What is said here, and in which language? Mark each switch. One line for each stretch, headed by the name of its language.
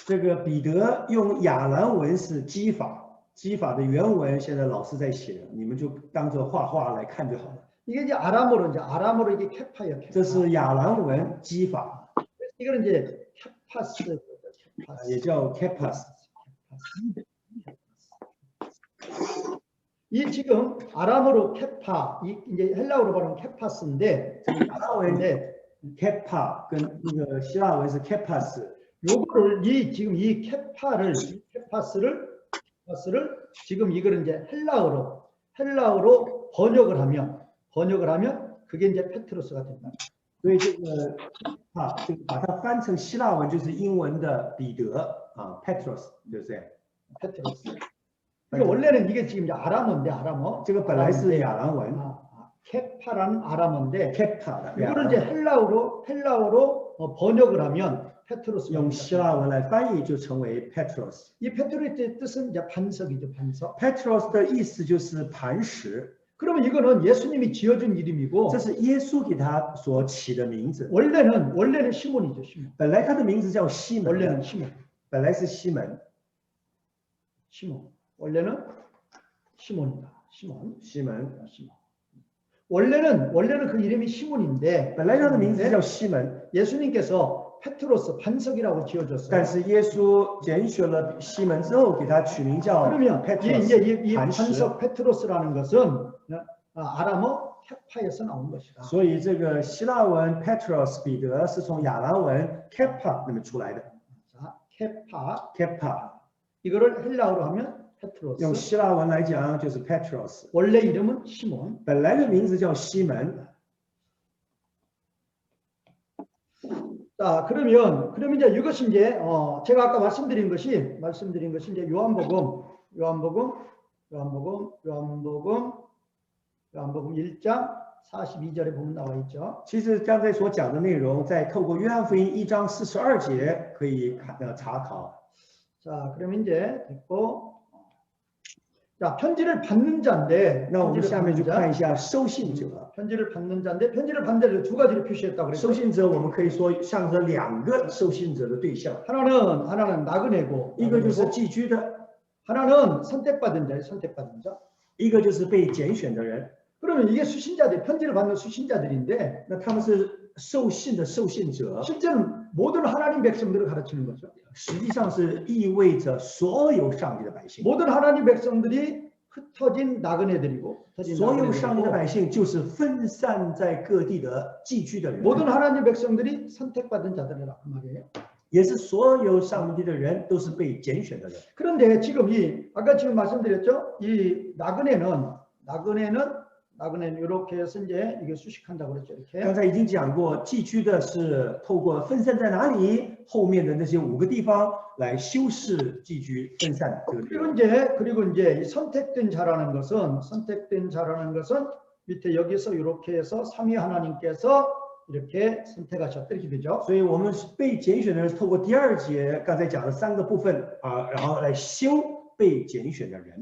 Chinese: 这个彼得用亚兰文是基法的原文，现在老师在写，你们就当做画画来看就好了。
Korean: 이게 이제 아람어로 이게 케파예요.
Chinese: 这是亚兰文基法，
Korean: 이거는 이제 케파스.
Chinese: 也叫 kepas。
Korean: 이 지금 아람어로 케파, 이제 헬라어로 발음 케파스인데,
Chinese: 亚兰文 kepa 跟那个希腊文是 kepas。
Korean: 요거를 지금 이 케파스를 지금 이거를 이제 헬라어로 번역을 하면 그게 이제 페트로스가 된다.
Chinese: 所以这个这个把它翻成希腊文就是英文的彼得Petros， 对不对？
Korean: 페트로스. 이게 원래는 이게 지금 이제 아람어인데
Chinese: 这个本来是亚兰文
Korean: 케파라는 아람어인데
Chinese: kepa 的，
Korean: 이거를 이제 헬라어로 번역을 하면 페트로스.
Chinese: 用希腊文来翻译就成为 Petros。
Korean: 이 페트로스의 뜻은 이제 반석이죠, 반석.
Chinese: Petros 的意思就是磐石，
Korean: 그러면 이거는 예수님이 지어준 이름이고
Chinese: 这是耶稣给他所起的名字。
Korean: 원래는 시몬이죠, 시몬.
Chinese: 本来他的名字叫西门，
Korean: 원래는 시몬.
Chinese: 本来是西门，
Korean: 원래는 시몬이다. 시몬.
Chinese: 西门。
Korean: 원래는 그 이름이 시몬인데
Chinese: 本来他的名字叫西门，
Korean: 예수님께서 페트로스 반석이라고 지어줬어요.
Chinese: 但是耶稣拣选了西门之後，给他取名叫
Korean: 그러면
Chinese: Petros，
Korean: 이
Chinese: 磐石。
Korean: 반석 페트로스라는 것은 아람어 케파에서 나온 것이다.
Chinese: 所以这个希腊文 Petros 彼得是从亚兰文 kepa 那么出来的。
Korean: 자, 케파.
Chinese: kepa
Korean: 이거를 헬라어로 하면
Chinese: 用
Korean: 페트로스.
Chinese: 希腊文来讲就是 Petros，
Korean: 원래 이름은 시몬.
Chinese: 本来的名字叫西门。
Korean: 자, 그러면 이제 이것이 이제 제가 아까 말씀드린 것이 이제 요한복음 1장 42절에 보면 나와 있죠.
Chinese: 其实刚才所讲的内容，在透过约翰福音1章42节可以查考。
Korean: 자, 그럼 이제 됐고, 자, 편지를 받는 자인데,
Chinese: 那我们下面就
Korean: 편지를
Chinese: 看一下收信者。
Korean: 편지를 받는 자인데, 편지를 받는 자를 두 가지로 표시했다고
Chinese: 收
Korean: 그랬어요.
Chinese: 信者我们可以说象征两个收信者的对象，
Korean: 하나는 나그네고,
Chinese: 一个就是寄居的，
Korean: 하나는 선택받은 자예요. 선택받은 자.
Chinese: 一个就是被拣选的人。
Korean: 그러면 이게 수신자들, 편지를 받는 수신자들인데,
Chinese: 那他们是受信的受信者，
Korean: 실제는 모든 하나님 백성들을 가르치는 거죠.
Chinese: 实际上是意味着所有上帝的百姓。
Korean: 모든 하나님 백성들이 흩어진 나그네들이고,
Chinese: 所有上帝的百姓就是分散在各地的寄居的人，
Korean: 모든 하나님 백성들이 선택받은 자들이라 그 말이에요.
Chinese: 也是所有上帝的人都是被拣选的人。
Korean: 그런데 지금 아까 지금 말씀드렸죠? 이 나그네는 이렇게 해서 이제 이게 수식한다고 그랬죠.
Chinese: 刚
Korean: 이렇게.
Chinese: 才已经讲过，寄居的是透过分散在哪里后面的那些5个地方来修饰寄居分散这个地方。
Korean: 그리고 이제 이 선택된 자라는 것은 밑에 여기서 이렇게 해서 삼위 하나님께서 이렇게 선택하셨다 이렇게 되죠.
Chinese: 所以我们被拣选的人是透过第2节刚才讲的3个部分啊，然后来修被拣选的人。